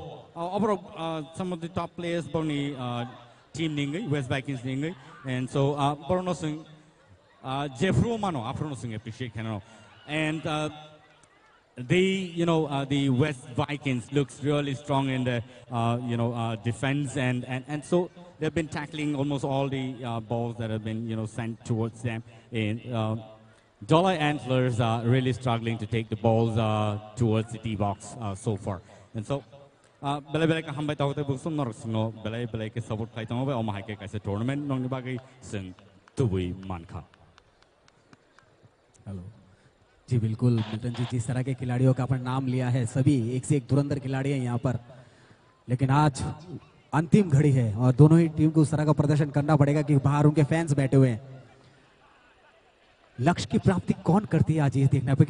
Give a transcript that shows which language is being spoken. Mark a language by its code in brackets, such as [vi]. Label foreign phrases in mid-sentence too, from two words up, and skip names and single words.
[en] Overall, some of the top players, Boni team Ningai, West Vikings Ningai, and so Borno Singh, Jeffro Mano, Afro Singh appreciate Canano, and the West Vikings looks really strong in the defense, and so they've been tackling almost all the balls that have been sent towards them in. Dhalai Antlers are really struggling to take the balls towards the D-box so far. And so [trp] belai belai ka hambai tau te busum norok singo belai belai ke support khai tong ba o mahai ke kaise tournament nong ni bagai sen tubui manka. [hi] हेलो जी बिल्कुल मिल्टन जी, जिस तरह के खिलाड़ियों का अपन नाम लिया है सभी एक से एक धुरंधर खिलाड़ी हैं यहाँ पर, लेकिन आज अंतिम घड़ी है और दोनों ही टीम को उस तरह का प्रदर्शन करना पड़ेगा कि बाहर उनके फैंस बैठे हुए हैं। लक्ष्य की प्राप्ति कौन करती है आज ये देखना पड़ेगा।